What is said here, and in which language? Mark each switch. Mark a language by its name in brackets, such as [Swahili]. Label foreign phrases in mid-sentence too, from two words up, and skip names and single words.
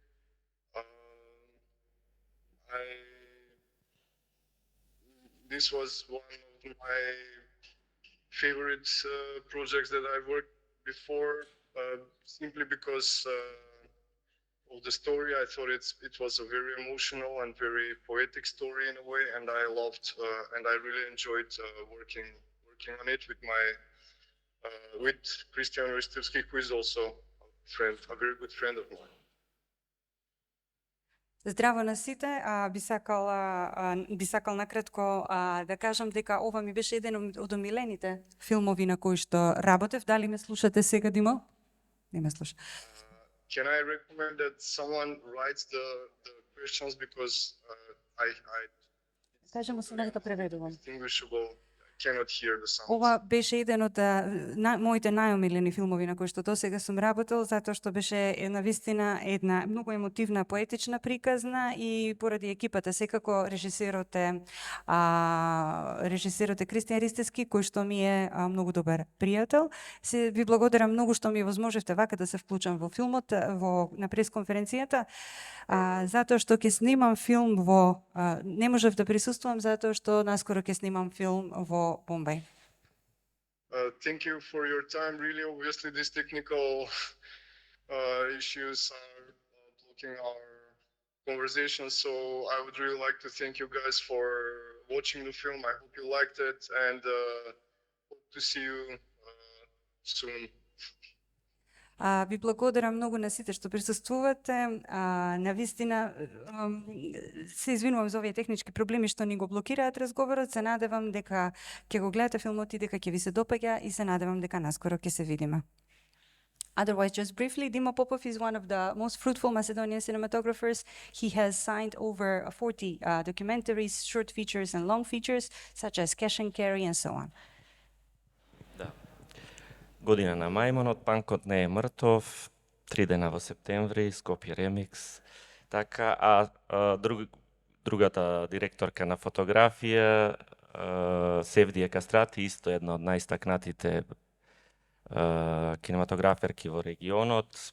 [English] This was one of my favorite projects that I worked before, simply because of the story. I thought it was a very emotional and very poetic story in a way, and I loved and I really enjoyed working on it with Christian Ristovski, who is also a very good friend of mine. [Macedonian] Здраво на сите, би сакал накратко да кажам дека ова ми беше еден од омилените филмови на кои што работев. Дали ме слушате сега, Димо? Не ме слуша. [English] Can I recommend that someone writes the questions because I [Macedonian] Кажемо се нека преведувам. [English] distinguishable. I cannot hear the sounds. [Macedonian] Ова беше еден од моите најомилени филмови на кои што досега сум работел, затоа што беше навистина една многу емотивна, поетична приказна и поради екипата, секако режисерот е Кристијан Ристевски, кој што ми е многу добар пријател. Се ви благодарам многу што ми возможевте вака да се вклучам во филмот, на пресконференцијата, затоа што ќе снимам филм не можев да присуствувам затоа што наскоро ќе снимам филм во Мумбај. [English] Thank you for your time. Really, obviously, these technical issues are blocking our conversation. So I would really like to thank you guys for watching the film. I hope you liked it, and hope to see you soon. [Macedonian] Ви благодарам многу на сите што присуствувате. Навистина се извинувам за овие технички проблеми што ни го блокираат разговорот. Се надевам дека ќе го гледате филмот и дека ќе ви се допаѓа и се надевам дека наскоро ќе се видиме. [English] Otherwise, just briefly, Dimo Popov is one of the most fruitful Macedonian cinematographers. He has signed over 40 documentaries, short features and long features, such as Cash and Carry and so on. [Macedonian] Година на мајмонот, панкот не е мртов, 3 дена во септември, Скопје ремикс. Така, другата директорка на фотографија, Севдија Кастрати, исто една од најстакнатите кинематограферки во регионот.